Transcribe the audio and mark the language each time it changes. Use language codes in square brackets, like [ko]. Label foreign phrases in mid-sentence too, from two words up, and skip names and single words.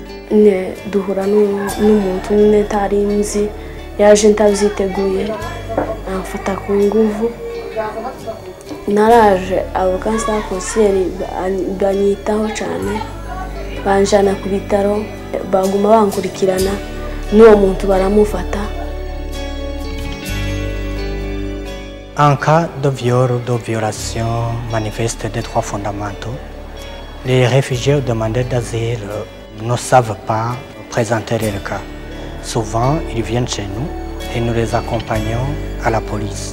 [rw] nyine duhura n'umuntu nyine ntari nzi yaje ntabyiteguye amfata ku nguvu naraje abo kanseri konseri banyitaho cyane banjana ku bitaro baguma bankurikirana n'uwo muntu baramufata. [fr] En cas de viol ou de violation manifeste des droits fondamentaux, les réfugiés ou demandeurs d'asile ne savent pas présenter leur cas. Souvent, ils viennent chez nous et nous les accompagnons à la police.